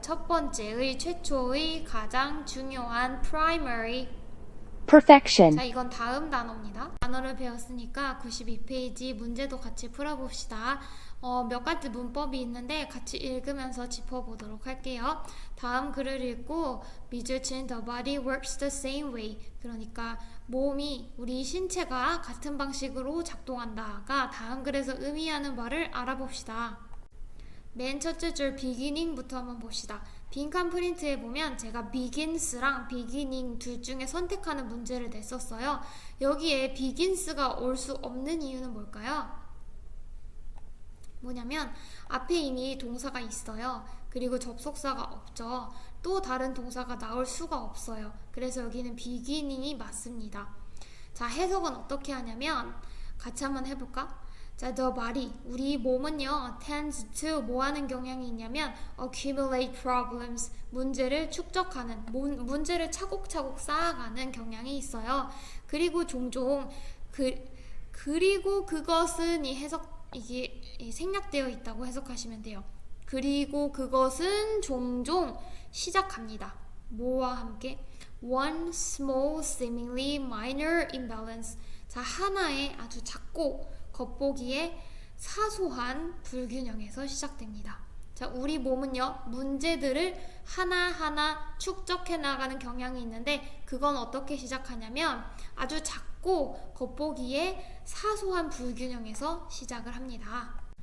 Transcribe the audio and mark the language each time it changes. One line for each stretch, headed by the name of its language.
Korean: 첫 번째의, 최초의, 가장 중요한 primary.
English: perfection,
Korean: 자, 이건 다음 단어입니다. 단어를 배웠으니까 92페이지 문제도 같이 풀어봅시다. 몇 가지 문법이 있는데 같이 읽으면서 짚어보도록 할게요. 다음 글을 읽고 미주친
English: the body works the same way.
Korean: 그러니까 몸이, 우리 신체가 같은 방식으로 작동한다가 다음 글에서 의미하는 바를 알아봅시다. 맨 첫째 줄 beginning부터 한번 봅시다. 빈칸 프린트에 보면 제가 begins랑 beginning 둘 중에 선택하는 문제를 냈었어요. 여기에 begins가 올 수 없는 이유는 뭘까요? 뭐냐면 앞에 이미 동사가 있어요. 그리고 접속사가 없죠. 또 다른 동사가 나올 수가 없어요. 그래서 여기는 beginning이 맞습니다. 자, 해석은 어떻게 하냐면 같이 한번 해볼까? 자, the body, 우리 몸은요 tends to 뭐 하는 경향이 있냐면
English: accumulate problems,
Korean: 문제를 축적하는, 문제를 차곡차곡 쌓아가는 경향이 있어요. 그리고 종종 그리고 그것은 이 해석, 이게 생략되어 있다고 해석하시면 돼요. 그리고 그것은 종종 시작합니다. 뭐와 함께?
English: One small seemingly minor imbalance.
Korean: 자, 하나의 아주 작고 겉보기에 사소한 불균형에서 시작됩니다. 자, 우리 몸은요 문제들을 하나하나 축적해 나가는 경향이 있는데 그건 어떻게 시작하냐면 아주 작고 겉보기에 사소한 불균형에서 시작을 합니다.